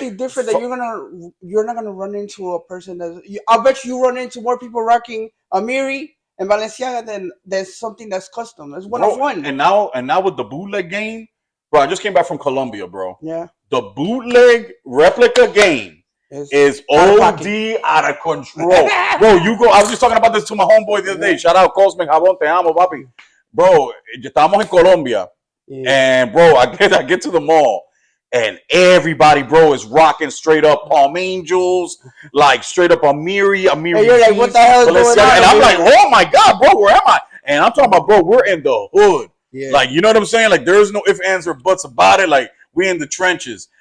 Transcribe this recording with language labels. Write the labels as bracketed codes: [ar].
[en] something different that you're not gonna run into a person I'll bet you run into more people rocking Amiri and Balenciaga than there's something that's custom. There's one of one. And now with the bootleg game, bro, I just came back from Colombia, bro. Yeah. The bootleg replica game is OD out of control. Bro, I was just talking about this to my homeboy the other day. Shout out Cosmic Jabón, te amo, papi. [es] Bro, estamos en Colombia. [en] Yeah. And bro, I get to the mall and everybody, bro, is rocking straight up Palm Angels, like straight up Amiri. And you're like, what the hell is going on? And I'm like, oh my God, bro, where am I? And I'm talking about, bro, we're in the hood. Yeah. Like, you know what I'm saying? Like, there's no ifs, ands, or buts about it. Like, we're in the trenches.